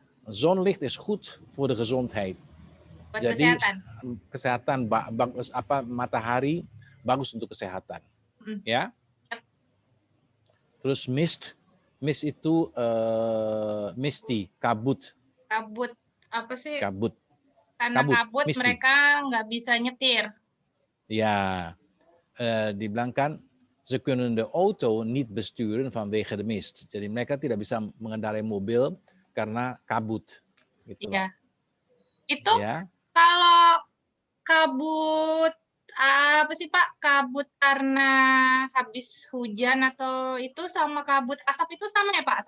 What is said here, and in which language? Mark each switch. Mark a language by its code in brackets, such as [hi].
[nl] Zonlicht is goed voor de gezondheid. [id] Jadi kesehatan bagus, matahari bagus untuk kesehatan. Ya. Terus mist itu misty, kabut. Kabut apa sih? Kabut. Karena kabut misty. Mereka nggak bisa nyetir. Ja, dibilang kan [nl] ze kunnen de auto niet besturen vanwege de mist. [id] Jadi mereka tidak bisa mengendarai mobil karena kabut. Gitu ya. Itu ya. Kalau kabut apa sih Pak? Kabut karena habis hujan atau itu sama kabut asap itu sama ya Pak?